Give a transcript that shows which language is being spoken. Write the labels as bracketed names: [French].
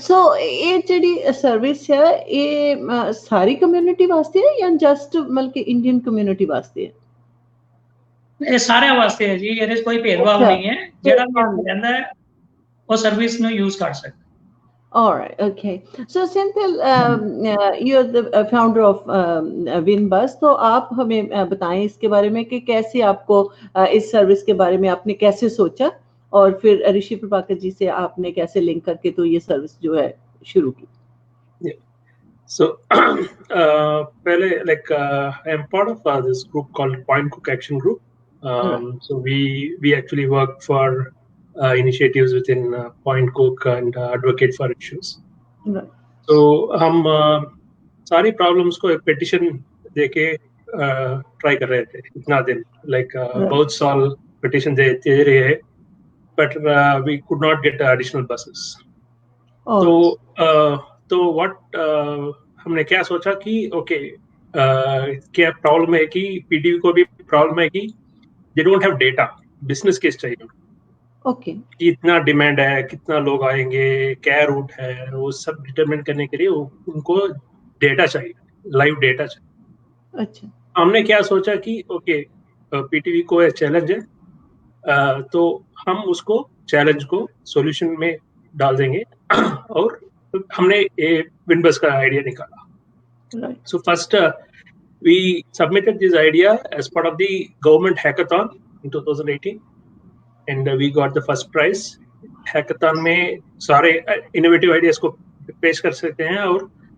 [Punjabi] ਸੋ ਇਹ ਜਿਹੜੀ ਸਰਵਿਸ ਹੈ ਇਹ ਸਾਰੀ ਕਮਿਊਨਿਟੀ ਵਾਸਤੇ ਹੈ ਜਾਂ ਜਸਟ ਮਤਲਬ ਕਿ ਇੰਡੀਅਨ ਕਮਿਊਨਿਟੀ ਵਾਸਤੇ ਹੈ? ਇਹ ਸਾਰਿਆਂ ਵਾਸਤੇ ਹੈ ਜੀ, ਇਹਦੇ ਵਿੱਚ ਕੋਈ ਭੇਦਭਾਵ ਨਹੀਂ ਹੈ, ਜਿਹੜਾ ਵੀ ਰਹਿੰਦਾ ਹੈ ਉਹ ਸਰਵਿਸ ਨੂੰ [Hindi] यूज कर सकता है। [English] All right, okay. So Senthil, you're the founder of WinBus, [Hindi] तो आप हमें बताएं इसके बारे में कि कैसे आपको इस सर्विस के बारे में आपने कैसे सोचा और फिर ऋषि प्रभाकर जी से आपने कैसे लिंक करके तो ये सर्विस जो है शुरू की? [English] So पहले like I am part of this group called Point Cook Action Group. So we actually work for initiatives within Point Cook and advocate for issues. Right. [Hindi] So हम सारी problems को एक petition देके try कर रहे थे इतना दिन, like बहुत साल petition दे रहे हैं, [English] but we could not get additional buses. [Hindi] तो what हमने क्या सोचा कि okay, क्या problem है कि PTV को भी problem है कि [English] they don't have data, [Hindi] business case चाहिए उनको। [English] Okay. [Hindi] कितना डिमांड है, कितना लोग आएंगे, क्या रूट है, वो सब डिटरमिन करने के लिए उनको डेटा चाहिए, लाइव डेटा चाहिए। अच्छा। हमने क्या सोचा कि ओके PTV को एक चैलेंज है, तो हम उसको चैलेंज को सॉल्यूशन में डाल देंगे और हमने ये WinBus का आइडिया निकाला। [English] So first we submitted this idea as part of the government hackathon in 2018 and we got the first prize। [Hindi] hackathon में सारे इनोवेटिव आइडियाज को पेश कर सकते हैं और